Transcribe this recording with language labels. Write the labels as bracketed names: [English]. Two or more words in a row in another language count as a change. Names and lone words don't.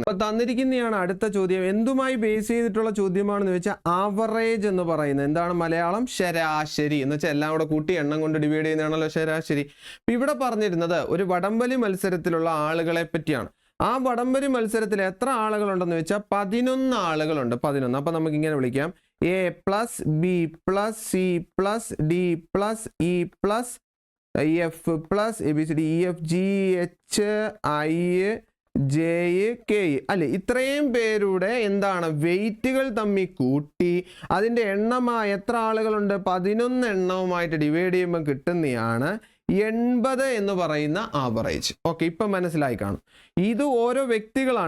[Malayalam] അപ്പൊ തന്നിരിക്കുന്നതാണ് അടുത്ത ചോദ്യം. എന്തുമായി ബേസ് ചെയ്തിട്ടുള്ള ചോദ്യമാണെന്ന് വെച്ചാൽ ആവറേജ് എന്ന് പറയുന്നത് എന്താണ്? മലയാളം ശരാശരി എന്ന് വെച്ചാൽ എല്ലാം കൂടെ കൂട്ടി എണ്ണം കൊണ്ട് ഡിവൈഡ് ചെയ്യുന്നതാണല്ലോ ശരാശരി. അപ്പൊ ഇവിടെ പറഞ്ഞിരുന്നത് ഒരു വടംവലി മത്സരത്തിലുള്ള ആളുകളെ പറ്റിയാണ്. ആ വടംവലി മത്സരത്തിൽ എത്ര ആളുകളുണ്ടെന്ന് വെച്ചാൽ 11 ആളുകളുണ്ട്. 11. അപ്പൊ നമുക്ക് ഇങ്ങനെ വിളിക്കാം: [English] A plus B plus C plus D plus E plus F plus ABCDEFG H I J K അല്ലെ? [Malayalam] ഇത്രയും പേരുടെ എന്താണ് വെയിറ്റുകൾ തമ്മിൽ കൂട്ടി അതിൻ്റെ എണ്ണമായി എത്ര ആളുകളുണ്ട്? 11 എണ്ണവുമായിട്ട് ഡിവൈഡ് ചെയ്യുമ്പോൾ കിട്ടുന്നതാണ് 80 എന്ന് പറയുന്ന ആവറേജ്. ഓക്കെ, ഇപ്പൊ മനസ്സിലായി കാണും. ഇത് ഓരോ വ്യക്തികളാണ്.